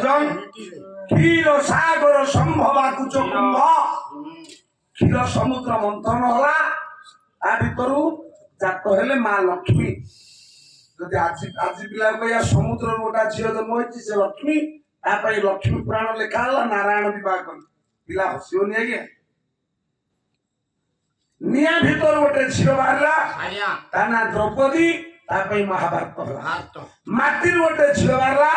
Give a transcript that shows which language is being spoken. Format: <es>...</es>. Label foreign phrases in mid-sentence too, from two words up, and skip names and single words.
<or>କ୍ଷୀର ସାଗର ସମ୍ଭବା କୁଚ କୁମ୍ଭ କ୍ଷୀର ସମୁଦ୍ର ମନ୍ଥନ ହଲା ତା ଭିତରୁ ଜାତ ହେଲେ ମା ଲକ୍ଷ୍ମୀ ଯଦି ଆଜି ପିଲା କହିବା ସମୁଦ୍ରରୁ ଗୋଟେ ଝିଅ ଜନ୍ମ ହେଇଛି ସେ ଲକ୍ଷ୍ମୀ ତା ପାଇଁ ଲକ୍ଷ୍ମୀ ପୁରାଣ ଲେଖା ହେଲା ନାରାୟଣ ବିବାହ କଲେ ପିଲା ହସିବନି ଆଜ୍ଞା ନିଆଁ ଭିତରୁ ଗୋଟେ ଝିଅ ବାହାରିଲା ତା ନାଁ ଦ୍ରୌପଦୀ ତା ପାଇଁ ମହାଭାରତ ହେଲା ମାଟିରୁ ଗୋଟେ ଝିଅ ବାହାରିଲା</or>